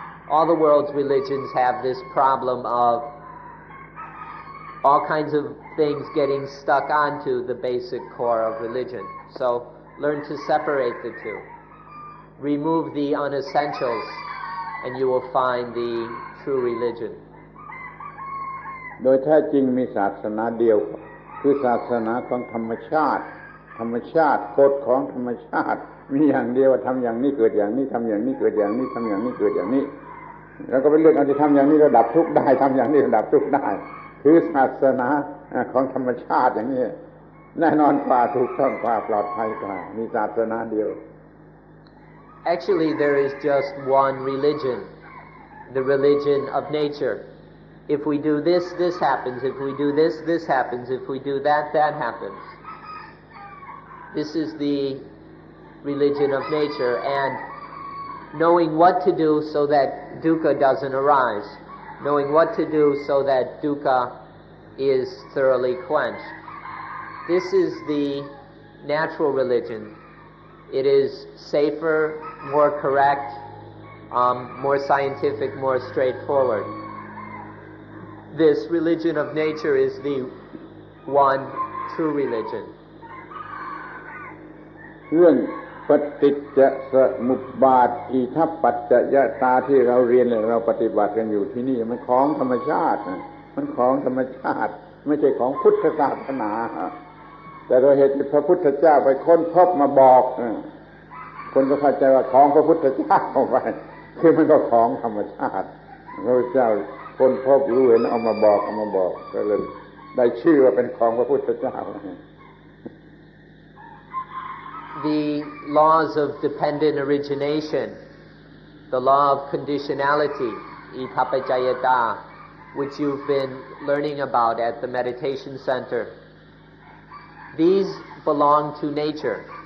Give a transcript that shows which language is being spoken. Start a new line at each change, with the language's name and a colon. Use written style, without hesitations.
English: All the world's religions have this problem of all kinds of things getting stuck onto the basic core of religion. So learn to separate the two. Remove the unessentials, and you will find the true religion.
Thai: โดยแท้จริงมีศาสนาเดียวคือศาสนาของธรรมชาติกฎของธรรมชาติมีอย่างเดียวว่าทำอย่างนี้เกิดอย่างนี้ทำอย่างนี้เกิดอย่างนี้ทำอย่างนี้เกิดอย่างนี้แล้วก็เป็นเรื่องเอาที่ทำอย่างนี้ระดับทุกข์ได้ทำอย่างนี้ระดับทุกข์ได้คือศาสนาของธรรมชาติอย่างนี้แน่นอนกว่าถูกต้องกว่าปลอดภัยกว่ามีศาสนาเดียว
English: Actually, there is just one religion, the religion of nature. If we do this, this happens. If we do this, this happens. If we do that, that happens. This is the religion of nature, and knowing what to do so that dukkha doesn't arise, knowing what to do so that dukkha is thoroughly quenched. This is the natural religion. It is safer, more correct, more scientific, more straightforward. This religion of nature is the one true religion.
Thai: เรื่องปฏิจจสมุปบาทอิทัปปัจจยตาที่เราเรียนเราปฏิบัติกันอยู่ที่นี่มันของธรรมชาติมันของธรรมชาติไม่ใช่ของพุทธศาสนาแต่โดยเหตุที่พระพุทธเจ้าไปค้นพบมาบอกคนก็เข้าใจว่าของพระพุทธเจ้าเข้าไปคือมันก็ของธรรมชาติพระพุทธเจ้าคนพบรู้เห็นเอามาบอกก็เลยได้ชื่อว่าเป็นของพระพุทธเจ้า
English: The laws of dependent origination, the law of conditionality, itappajayata, which you've been learning about at the meditation center, these belong to nature.